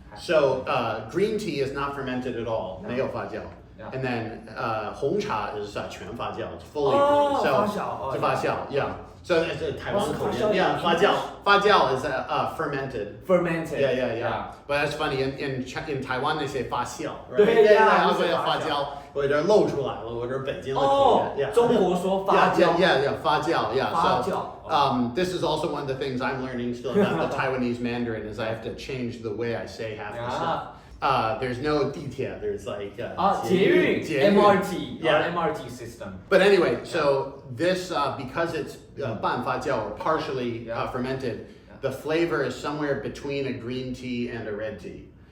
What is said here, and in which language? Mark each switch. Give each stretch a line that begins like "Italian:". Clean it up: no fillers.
English: So green tea is not fermented at all,
Chinese: 没有发酵.
English: And then 红茶 is 全发酵, it's fully发酵. Yeah. So it's a Taiwan口音. 发酵 is fermented. Yeah. But that's funny. In Taiwan they say 发酵. Right? 发酵.
Chinese: 我这露出来了，我这北京的口音。中国说发酵。发酵.
English: So this is also one of the things I'm learning still about the Taiwanese Mandarin is I have to change the way I say half the stuff. There's no 地铁, there's like 捷运 MRT, MRT system. But anyway, so this because it's 半发酵 or partially fermented, the flavor is somewhere between a green tea and a red tea.